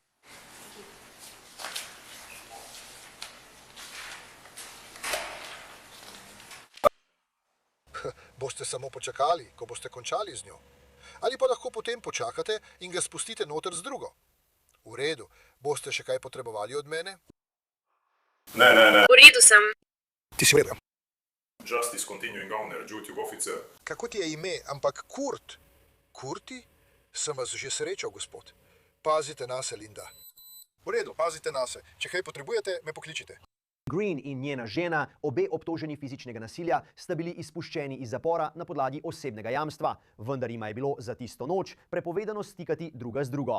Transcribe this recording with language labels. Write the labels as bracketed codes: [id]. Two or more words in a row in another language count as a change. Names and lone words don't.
[sl] Boste samo počakali, ko boste končali z njo. Ali pa lahko potem počakate in ga spustite noter z drugo. V redu, boste še kaj potrebovali od mene? Ne. V redu sem. Ti si v redu. [en] Justice continuing owner, duty officer. [sl] Kako ti je ime, ampak Kurt? Kurti? Sem vas že srečal, gospod. Pazite nase, Linda. V redu, pazite nase. Če kaj potrebujete, me pokličite. Green in njena žena, obe obtoženi fizičnega nasilja, sta bili izpuščeni iz zapora na podlagi osebnega jamstva, vendar jima je bilo za tisto noč prepovedano stikati druga z drugo.